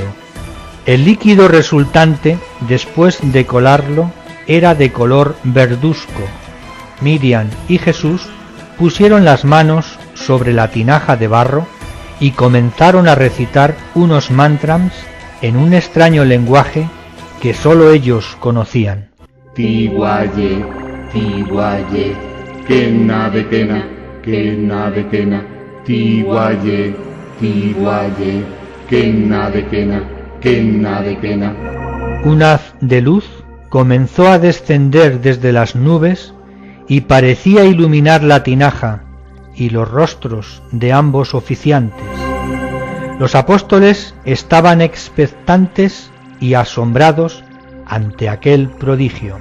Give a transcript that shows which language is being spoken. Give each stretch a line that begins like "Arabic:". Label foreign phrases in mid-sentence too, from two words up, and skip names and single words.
Spanish: El líquido resultante, después de colarlo, era de color verduzco. Miriam y Jesús pusieron las manos sobre la tinaja de barro y comenzaron a recitar unos mantrams en un extraño lenguaje que sólo ellos conocían. Tiguaye, tiguaye, kena de kena, kena de kena, tiguaye, tiguaye, kena de kena, kena de kena. Un haz de luz comenzó a descender desde las nubes y parecía iluminar la tinaja y los rostros de ambos oficiantes. Los apóstoles estaban expectantes y asombrados ante aquel prodigio.